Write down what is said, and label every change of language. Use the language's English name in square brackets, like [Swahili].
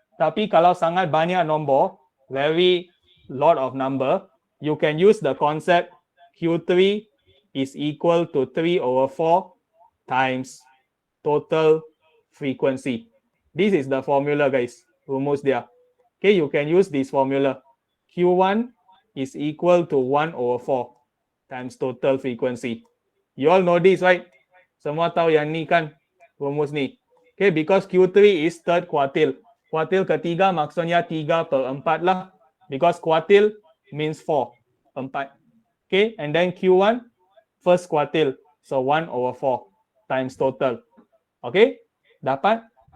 [Malay] Tapi kalau sangat banyak nombor, [English] very lot of number, you can use the concept Q3 is equal to 3 over 4 times total frequency. This is the formula, guys. [Malay] Rumus dia. [English] Okay, you can use this formula. Q1 is equal to 1 over 4 times total frequency. You all know this, right? [Malay] Semua tahu yang ni kan rumus ni. [English] Okay, because Q3 is third quartile. [Malay] Kuartil ketiga maksudnya 3/4 lah. [English] Because quartile means 4. 4. Okay, and then Q1, first quartile. So 1 over 4 times total. Okay, dapat?